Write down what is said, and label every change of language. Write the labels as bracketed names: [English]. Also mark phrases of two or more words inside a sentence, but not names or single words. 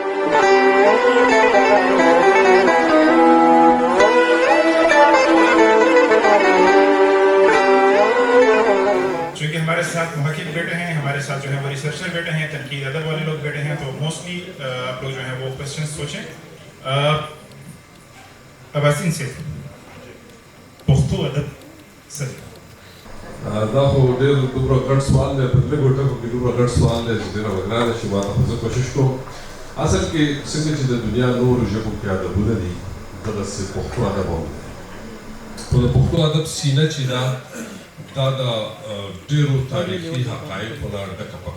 [Urdu] چونکہ ہمارے ساتھ محقق بیٹھے ہیں، ہمارے ساتھ جو ہے وہ ریسرچر بیٹھے ہیں، تنقید ادب والے لوگ بیٹھے ہیں، تو موسٹلی آپ لوگ جو ہے وہ کویسچن سوچیں. اباسین سے پختو ادب سر [Pashto] دا خو ډېر دومره ګډ سوال دی په لږو ټکو کې دومره ګډ سوال دی چې ډېره ګرانه شي ما ته خو زه کوشش کوم اصل کې څنګه چې د دنیا نورو ژبو کې ادبونه دي دغسې پښتو ادب هم دی خو د پښتو ادب سینه چې ده دا د ډېرو تاریخي حقایقو نه ډکه پکه